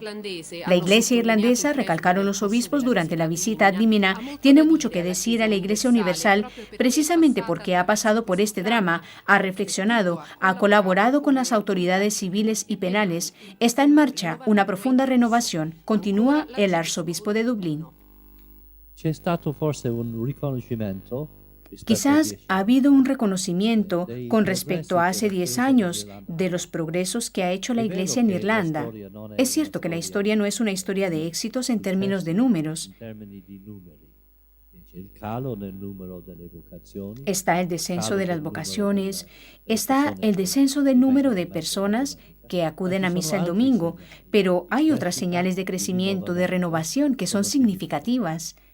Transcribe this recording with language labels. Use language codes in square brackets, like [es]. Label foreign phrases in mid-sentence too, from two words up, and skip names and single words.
[es] La Iglesia irlandesa, recalcaron los obispos durante la visita a Dímina, tiene mucho que decir a la Iglesia universal precisamente porque ha pasado por este drama, ha reflexionado, ha colaborado con las autoridades civiles y penales. Está en marcha una profunda renovación, continúa el arzobispo de Dublín. [it] C'è stato forse un riconoscimento. [es] Quizás ha habido un reconocimiento con respecto a hace 10 años de los progresos que ha hecho la Iglesia en Irlanda. Es cierto que la historia no es una historia de éxitos en términos de números. Está el descenso de las vocaciones, está el descenso del número de personas que acuden a misa el domingo, pero hay otras señales de crecimiento, de renovación que son significativas.